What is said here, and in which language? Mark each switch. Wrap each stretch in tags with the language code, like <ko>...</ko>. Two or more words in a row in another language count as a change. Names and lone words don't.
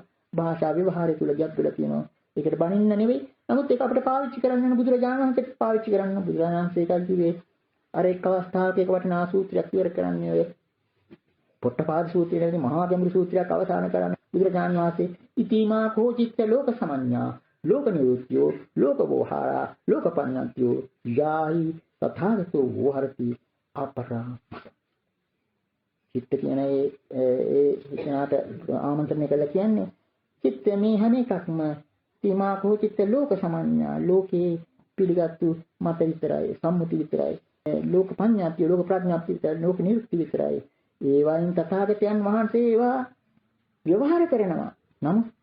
<si>භාෂා ව්‍යවහාරය තුල ගැටලුව තියෙනවා. ඒකට බනින්න නෙවෙයි. නමුත් ඒක අපිට පාවිච්චි කරන්න යන බුදුරජාණන් වහන්සේට පාවිච්චි කරන්න බුදුරජාණන් වහන්සේ කිව්වේ අර එක් අවස්ථාවක එක වටිනා සූත්‍රයක් ඉවර කරන්නේ ඔය පොට්ටපාද සූත්‍රයේදී මහා ගැඹුරු සූත්‍රයක් අවසන් කරන්නේ බුදුරජාණන් වහන්සේ</si> <pi>ඉතිමා කෝචිත්ත ලෝක සමඤ්ඤා ලෝක නිරුත්‍යෝ ලෝක වෝහාරා ලෝක පඤ්ඤාත්‍යෝ යාහි තථාගතෝ වෝහරති අපරාම</pi> <si>චිත්ත කියන ඒ හිතනාට ආමන්ත්‍රණය කළා කියන්නේ චිත්ත මේ හැම එකක්ම</si> <pi>සීමා කෝචිත්ත ලෝක සමඤ්ඤා</pi> <si>ලෝකේ පිළිගත්තු මත විතරයි සම්මුති විතරයි ලෝක පඤ්ඤාත්‍ය ලෝක ප්‍රඥාප්ති විතරයි ලෝක නිරුක්ති විතරයි ඒ වයින් තථාගතයන් වහන්සේ ඒවා ව්‍යවහාර කරනවා නම්</si>